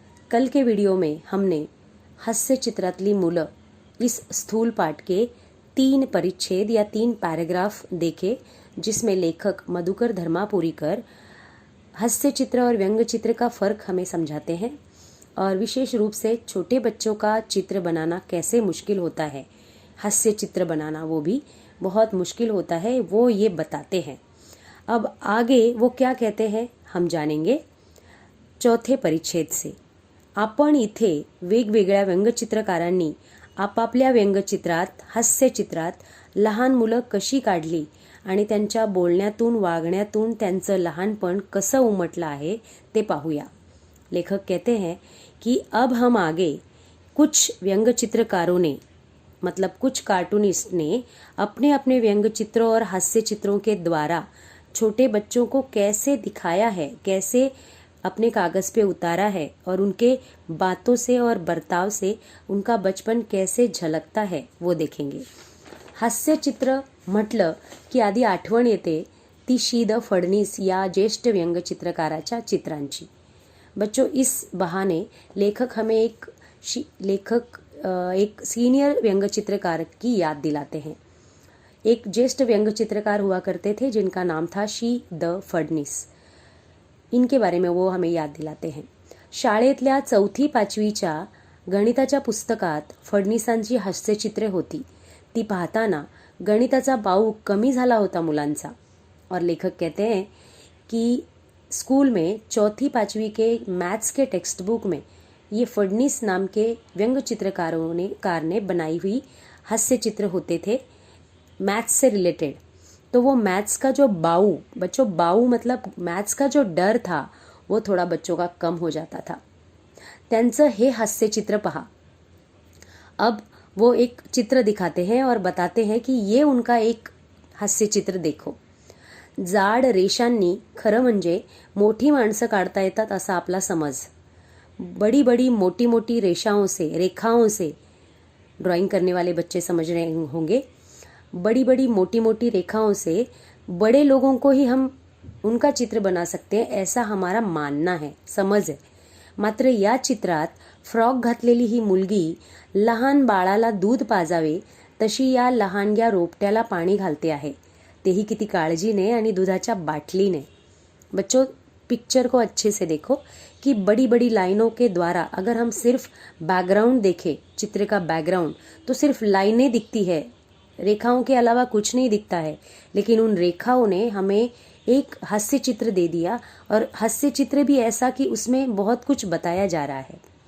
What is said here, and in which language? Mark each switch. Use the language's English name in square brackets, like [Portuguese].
[Hindi] कल के वीडियो में हमने हास्य चित्रातली मुलं इस स्थूल पाठ के 3 परिच्छेद या 3 पैराग्राफ देखे, जिसमें लेखक मधुकर धर्मापुरीकर हास्य चित्र और व्यंग्य चित्र का फर्क हमें समझाते हैं और विशेष रूप से छोटे बच्चों का चित्र बनाना कैसे मुश्किल होता है, हास्य चित्र बनाना वो भी बहुत मुश्किल होता है, वो ये बताते हैं। अब आगे वो क्या कहते हैं हम जानेंगे चौथे परिच्छेद से। [Marathi] आपण इथे वेगवेगळ्या व्यंगचित्रकारांनी आपापल्या व्यंगचित्रात हास्यचित्रात लहान मुलं कशी काढली आणि त्यांच्या बोलण्यातून वागण्यातून त्यांचं लहानपण कसं उमटलं आहे ते पाहूया। [Hindi] लेखक कहते हैं कि अब हम आगे कुछ व्यंगचित्रकारों ने मतलब कुछ कार्टूनिस्ट ने अपने अपने व्यंगचित्रों और हास्य चित्रों के द्वारा छोटे बच्चों को कैसे दिखाया है, कैसे अपने कागज पे उतारा है और उनके बातों से और बर्ताव से उनका बचपन कैसे झलकता है वो देखेंगे। [Marathi] हास्य चित्र म्हटलं की आधी आठवण येते ती शी द फडणीस या ज्येष्ठ व्यंगचित्रकाराच्या चित्रांची। [Hindi] बच्चों, इस बहाने लेखक हमें एक सीनियर व्यंगचित्रकार की याद दिलाते हैं। एक ज्येष्ठ व्यंगचित्रकार हुआ करते थे जिनका नाम था शी द फडणीस। इनके बारे में वो हमें याद दिलाते हैं। [Marathi] शाळेतल्या 4वी-5वीच्या गणिताच्या पुस्तकात फडणीसांची हास्यचित्रे होती। ती पाहताना गणिताचा बाऊ कमी झाला होता मुलांचा। [Hindi] और लेखक कहते हैं कि स्कूल में 4वी-5वी के मैथ्स के टेक्स्ट बुक में ये फडणीस नाम के व्यंग चित्रकार ने बनाई हुई हास्य चित्र होते थे मैथ्स से रिलेटेड। तो वो मैथ्स का जो बाऊ मतलब मैथ्स का जो डर था वो थोड़ा बच्चों का कम हो जाता था। [Marathi] त्यांचं हे हास्य चित्र पहा। [Hindi] अब वो एक चित्र दिखाते हैं और बताते हैं कि ये उनका एक हास्य चित्र देखो। [Marathi] जाड रेषांनी खरं म्हणजे मोठी माणसं काढता येतात असा आपला समज। [Hindi] बड़ी बड़ी मोटी मोटी रेखाओं से ड्राइंग करने वाले बच्चे समझ रहे होंगे। बड़ी बड़ी मोटी मोटी रेखाओं से बड़े लोगों को ही हम उनका चित्र बना सकते हैं, ऐसा हमारा मानना है, समज है। [Marathi] मात्र या चित्रात फ्रॉक घातलेली ही मुलगी लहान बाळाला दूध पाजावे तशी या लहानग्या रोपट्याला पाणी घालते आहे, तेही किती काळजीने आणि दुधाच्या बाटलीने। [Hindi] बच्चों, पिक्चर को अच्छे से देखो कि बड़ी बड़ी लाइनों के द्वारा अगर हम सिर्फ बैकग्राउंड देखें, चित्र का बैकग्राउंड, तो सिर्फ लाइनें दिखती है, रेखाओं के अलावा कुछ नहीं दिखता है। लेकिन उन रेखाओं ने हमें एक हास्य चित्र दे दिया और हास्य चित्र भी ऐसा कि उसमें बहुत कुछ बताया जा रहा है।